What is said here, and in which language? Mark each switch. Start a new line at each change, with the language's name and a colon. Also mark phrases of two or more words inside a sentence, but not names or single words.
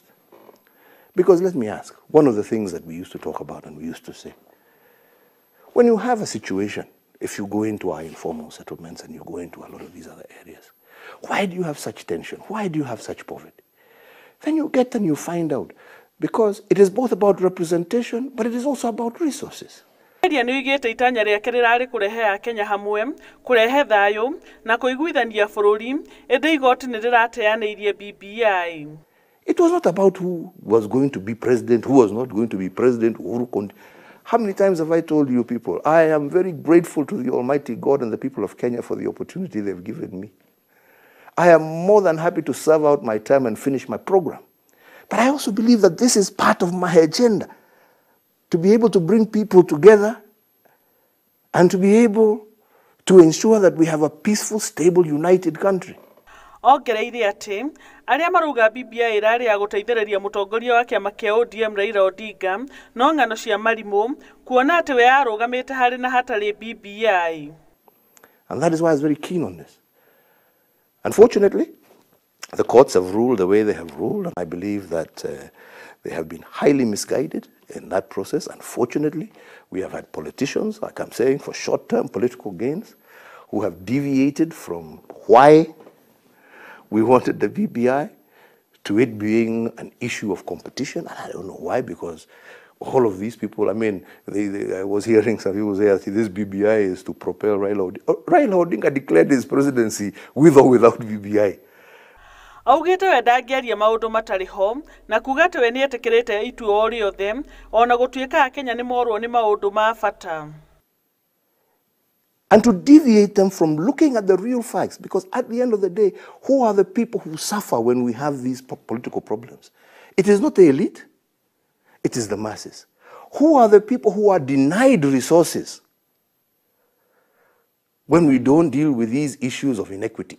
English: Because let me ask, one of the things that we used to talk about and we used to say, when you have a situation, if you go into our informal settlements and you go into a lot of these other areas, why do you have such tension? Why do you have such poverty? Then you get and you find out, because it is both about representation, but it is also about resources.
Kikuyu: Nĩ igĩte itanya rĩake rĩrarĩ kũrehe Akenya hamwe, kũrehe thayũ na kũiguithania bũrũri, ĩndĩ igoti nĩ rĩrateanĩirie BBI.
English: It was not about who was going to be president, who was not going to be president. How many times have I told you people, I am very grateful to the Almighty God and the people of Kenya for the opportunity they've given me. I am more than happy to serve out my term and finish my program. But I also believe that this is part of my agenda, to be able to bring people together and to be able to ensure that we have a peaceful, stable, united country.
Kikuyu: Ongereire atĩ arĩa maruga BBI ĩrarĩ ya gũteithĩrĩria mũtongoria wa kĩama kĩa ODM Raila Odinga no ng'ano cia marimũ, kuona atĩ we arũgamĩte harĩ na hatarĩ BBI.
English: And that is why I was very keen on this. Unfortunately, the courts have ruled the way they have ruled, and I believe that they have been highly misguided in that process. Unfortunately, we have had politicians, like I'm saying, for short-term political gains, who have deviated from why we wanted the BBI to it being an issue of competition. And I don't know why, because all of these people, I mean, I was hearing some people say, this BBI is to propel Raila Odinga. Raila Odinga declared his presidency with or without BBI.
Kikuyu: Augĩte we ndangĩaria maũndũ matarĩ ho, na kuga atĩ we nĩetĩkĩrĩte itua o rĩothe, ona gũtuĩka Akenya nĩ morwo nĩ maũndũ ma bata.
English: And to deviate them from looking at the real facts, because at the end of the day, who are the people who suffer when we have these political problems? It is not the elite, it is the masses. Who are the people who are denied resources when we don't deal with these issues of inequity?